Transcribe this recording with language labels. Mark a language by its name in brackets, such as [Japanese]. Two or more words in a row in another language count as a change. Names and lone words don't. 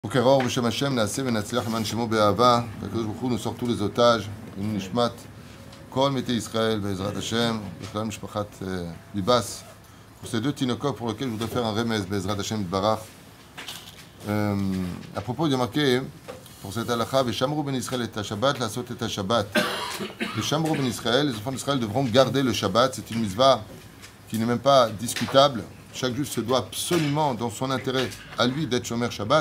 [Hebrew] בוקר אור בשם השם נעשה ונצליח למען שמו באהבה. [French] Qu'Akadosh Baruch Hu nous sort tous les otages, et nous [Hebrew] נשמת כל מתי ישראל בעזרת השם בכלל משפחת ביבס. [French] Pour ces deux tinokok pour lesquels je voudrais faire un remez, [Hebrew] בעזרת השם ברך. [French] À propos, il y a marqué pour cette halakha, [Hebrew] ושמרו בני ישראל את השבת לעשות את השבת, [French] la sot et Shabbat. [Hebrew] ושמרו בני ישראל, [French] les enfants d'Israël devront garder le Shabbat. C'est une mitzvah qui n'est même pas discutable. Chaque juif se doit absolument, dans son intérêt, à lui d'être [Hebrew] שומר שבת.